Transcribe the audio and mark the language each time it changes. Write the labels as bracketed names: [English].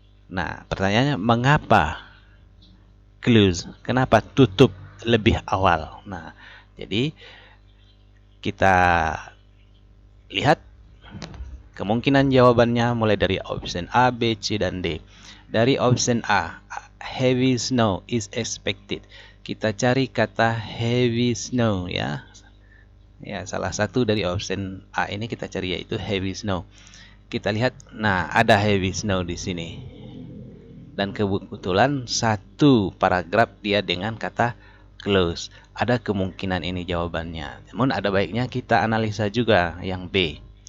[Indonesian] Nah, pertanyaannya mengapa close? Kenapa tutup lebih awal? Nah, jadi kita lihat kemungkinan jawabannya mulai dari option A, B, C, dan D. Dari [English] option A, heavy snow is expected. [Indonesian] Kita cari kata [English] heavy snow [Indonesian] ya. Ya, salah satu dari option A ini kita cari yaitu [English] heavy snow. [Indonesian] Kita lihat, nah ada [English] heavy snow [Indonesian] di sini. Dan kebetulan satu paragraf dia dengan kata close. Ada kemungkinan ini jawabannya. Namun ada baiknya kita analisa juga yang B.